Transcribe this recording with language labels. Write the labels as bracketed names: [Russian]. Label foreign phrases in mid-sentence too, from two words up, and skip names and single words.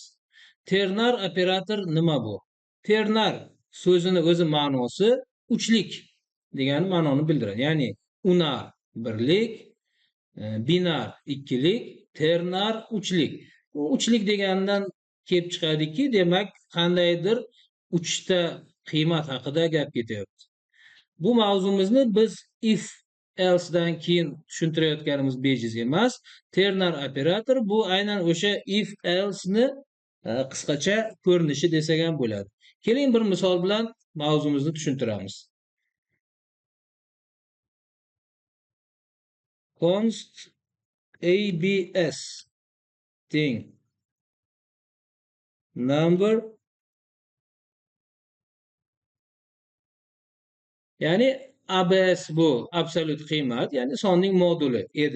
[Uzbek] Ternar operator nima bu? Ternar so'zini o'zi ma'nosi uchlik degan ma'noni bildiradi. Ya'ni unar birlik, binar ikkilik, ternar uchlik. Bu uchlik degandan kelib chiqadiki, demak qandaydir uchta qiymat haqida gap ketyapti. Bu mavzumizni biz [English] if else [Uzbek] dan keyin tushuntirayotganimiz bejiz emas. Ternar operator bu aynan o'sha [English] if else [Uzbek] ni qisqacha ko'rinishi desak ham bo'ladi. Keling bir misol bilan mavzumizni tushuntiramiz. Const abs teng number, ya'ni abs bu absolut qiymat, ya'ni sonning moduli edi.